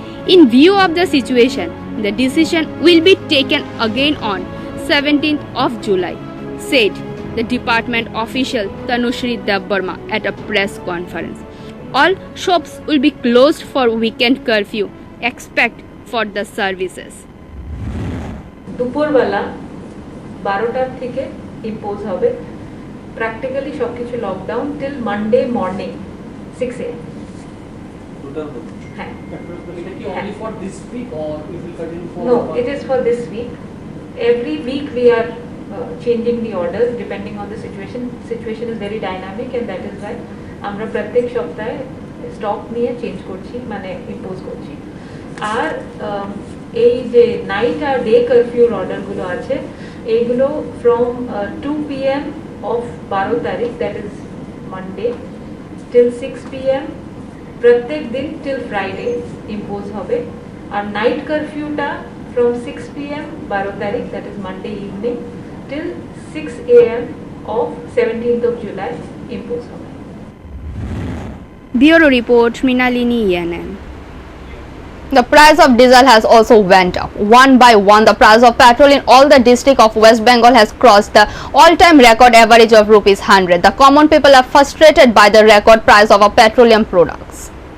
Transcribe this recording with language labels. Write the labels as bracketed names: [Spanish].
[English] In view of the situation, the decision will be taken again on 17th of July, said the department official Tanushri Debbarma at a press conference. All shops will be closed for weekend curfew, except for the services. [Bangla] দুপুরবেলা 12টার থেকে impose হবে practically সবকিছু lockdown [English] Till Monday morning 6 AM. [Bangla] হ্যাঁ, [English] It is only for this week or it will continue for? No, it is for this week. every week we are changing the orders depending on the situation is very dynamic, and that is why [Bangla] আমরা প্রত্যেক সপ্তাহে stock নিয়ে change করছি, মানে impose করছি। আর এই যে night আর day কারফিউর অর্ডারগুলো আছে, এইগুলো ফ্রম 2 PM অফ 12 তারিখ, [English] that is Monday, [Bangla] till 6 PM প্রত্যেক দিন টিল ফ্রাইডে ইম্পোজ হবে। আর নাইট কারফিউটা ফ্রম 6 PM 12 তারিখ, [English] that is Monday evening, [Bangla] till 6 AM of 17th of July impose হবে। [English] Bureau Report, Mrinalini ENN. The price of diesel has also went up. One by one, the price of petrol in all the district of West Bengal has crossed the all-time record average of ₹100. The common people are frustrated by the record price of our petroleum products.